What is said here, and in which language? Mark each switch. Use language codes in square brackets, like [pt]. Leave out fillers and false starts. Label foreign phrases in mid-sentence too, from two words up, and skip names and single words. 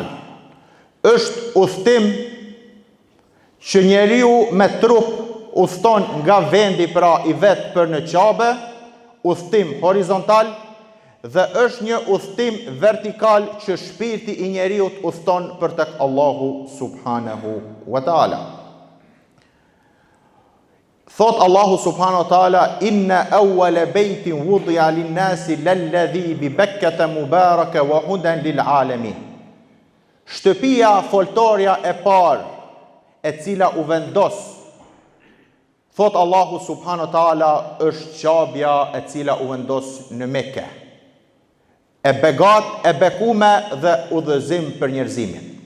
[sq] Është udhtim që njeriu me trup udhton nga vendi pra i vet për në Qabe, udhtim horizontal, dhe është një udhtim vertikal që shpirti i njeriut udhton për tek Allahu [ar] سبحانه وتعالى. Thot الله سبحانه وتعالى إن أول بيت وضع للناس للذي ببكة مباركا وهدى للعالمين. [sq] Shtëpia foltorja e parë e cila u vendos, thot Allahu [ar] سبحانه وتعالى, [sq] është Qabja e cila u vendos në Mekë, e begat, e bekume dhe udhëzim për njerëzimin.